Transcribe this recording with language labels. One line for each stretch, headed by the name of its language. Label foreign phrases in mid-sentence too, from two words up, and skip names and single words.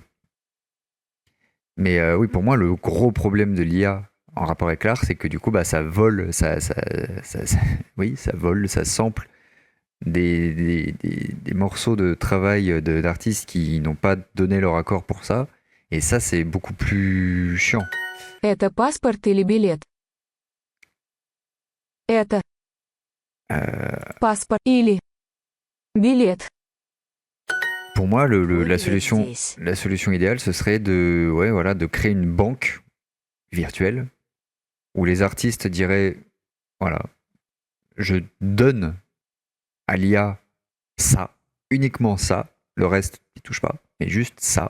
French: Mais oui, pour moi, le gros problème de l'IA en rapport avec l'art, c'est que du coup, bah, ça vole, oui, ça vole, ça sample des morceaux de travail d'artistes qui n'ont pas donné leur accord pour ça. Et ça, c'est beaucoup plus chiant.
Russian: Это паспорт или билет? Это паспорт или билет?
French: Pour moi, Oui, la il solution, existe. la solution idéale, ce serait de créer une banque virtuelle où les artistes diraient, voilà, je donne à l'IA ça, uniquement ça, le reste, n'y touche pas, mais juste ça.